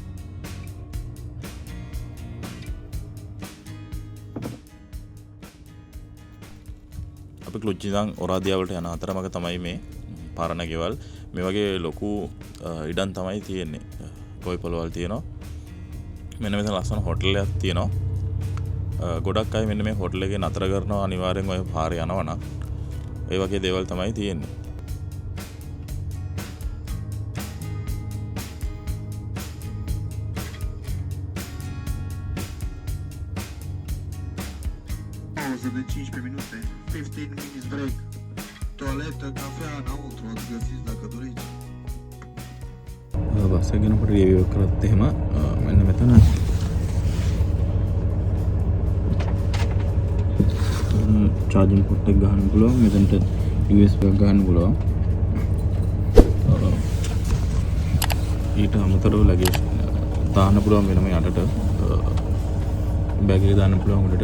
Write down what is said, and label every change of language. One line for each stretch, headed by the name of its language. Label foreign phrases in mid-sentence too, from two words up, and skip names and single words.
Sinhala: අපි ක්ලුච් ඉඳන් ඔරාදියාවලට යන අතරමඟ තමයි මේ පරණ ගෙවල්. මේ වගේ ලොකු ඉඩම් තමයි තියෙන්නේ. ගොවි පොළවල් තියෙනවා. මෙන්න මෙතන ලස්සන හෝටල් එකක් තියෙනවා. ගොඩක් අය මෙන්න මේ හෝටල් එකේ නතර කරනවා අනිවාර්යෙන් ඔය පාරේ යනවා නම්. ඒ වගේ දේවල් තමයි තියෙන්නේ.
Romanian: De 15 minute, 15
English: minutes break.
Romanian: Toaletă, cafea înăuntru, ați găsiți dacă doriți.
Sinhala: බස් එක ගැන පොඩි රිවිව් එකක් කරත් එහෙම මෙන්න මෙතන
English: charging port
Sinhala: එක ගහන්න පුළුවන්. මෙතනට USB එකක් ගහන්න පුළුවන්. ඊට අමතරව ලගේජ් දාන්න පුළුවන් වෙනම යටට බෑග් එක දාන්න පුළුවන් උඩට.